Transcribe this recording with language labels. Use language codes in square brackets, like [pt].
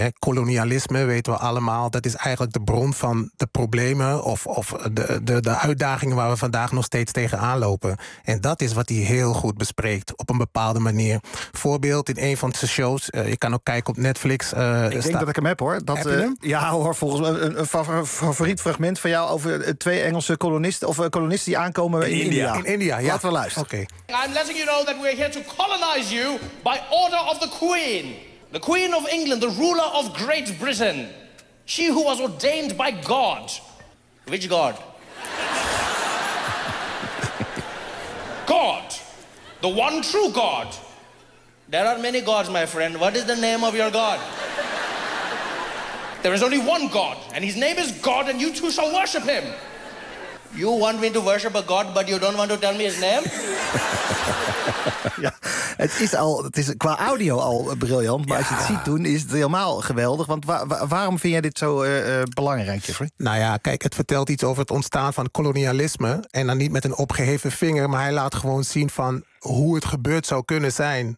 [nl] Kolonialisme weten we allemaal. Dat is eigenlijk de bron van de problemen of de uitdagingen waar we vandaag nog steeds tegenaan lopen. En dat is wat hij heel goed bespreekt op een bepaalde manier. Voorbeeld. in een van zijn shows. Je kan ook kijken op Netflix. Ik denk dat ik hem heb, hoor. Dat, heb je hem? Ja, hoor, volgens mij een favoriet fragment van jou over twee Engelse kolonisten of kolonisten die aankomen in India. In India, ja. Laten we luisteren. Okay. [en] I'm letting you know that we're here to colonize you by order of the Queen. The Queen of England, the ruler of Great Britain. She who was ordained by God. Which God? God. The one true God. There are many gods, my friend. What is the name of your God? There is only one God, and his name is God, and you two shall worship him. You want me to worship a God, but you don't want to tell me his name? [nl] Ja, het is qua audio al briljant, maar ja. Als je het ziet doen, is het helemaal geweldig. Want waarom vind jij dit zo belangrijk, Jeffrey? Nou ja, kijk, het vertelt iets over het ontstaan van kolonialisme. En dan niet met een opgeheven vinger, maar hij laat gewoon zien van hoe het gebeurd zou kunnen zijn.